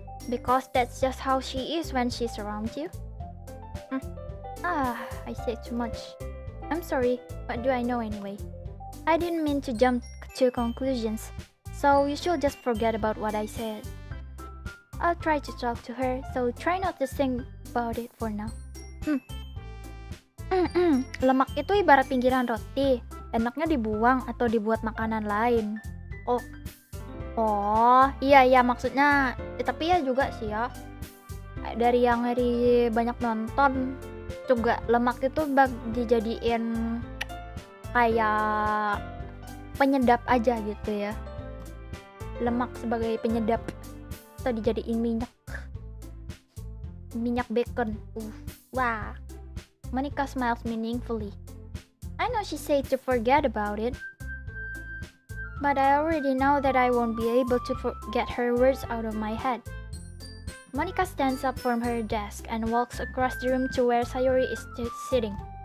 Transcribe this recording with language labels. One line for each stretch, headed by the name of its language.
English: Because that's just how she is when she's around you. I said too much. I'm sorry, what do I know anyway? I didn't mean to jump to conclusions, so you should just forget about what I said. I'll try to talk to her, so try not to think about it for now.
Indonesian: Lemak itu ibarat pinggiran roti, enaknya dibuang atau dibuat makanan lain. Oh, iya maksudnya, tapi ya juga sih ya. Dari yang banyak nonton juga lemak itu dijadiin kayak penyedap aja gitu ya. Lemak sebagai penyedap atau dijadiin minyak bacon. Wah.
English: Monica smiles meaningfully. I know she said to forget about it, but I already know that I won't be able to get her words out of my head. Monica stands up from her desk and walks across the room to where Sayori is sitting.